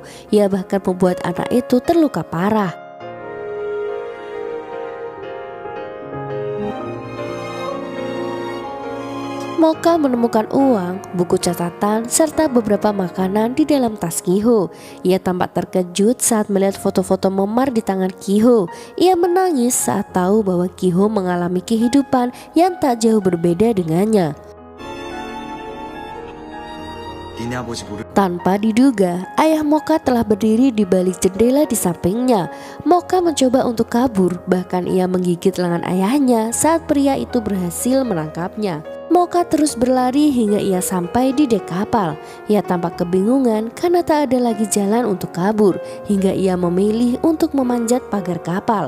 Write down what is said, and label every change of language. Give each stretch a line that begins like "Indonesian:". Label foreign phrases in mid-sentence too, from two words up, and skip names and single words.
Indonesian: Ia bahkan membuat anak itu terluka parah. Moka menemukan uang, buku catatan, serta beberapa makanan di dalam tas Kiho. Ia tampak terkejut saat melihat foto-foto memar di tangan Kiho. Ia menangis saat tahu bahwa Kiho mengalami kehidupan yang tak jauh berbeda dengannya.
Korean: 니네 아버지 모르.
Indonesian: Tanpa diduga, ayah Moka telah berdiri di balik jendela di sampingnya. Moka mencoba untuk kabur, bahkan ia menggigit lengan ayahnya saat pria itu berhasil menangkapnya. Moka terus berlari hingga ia sampai di dek kapal. Ia tampak kebingungan karena tak ada lagi jalan untuk kabur, hingga ia memilih untuk memanjat pagar kapal.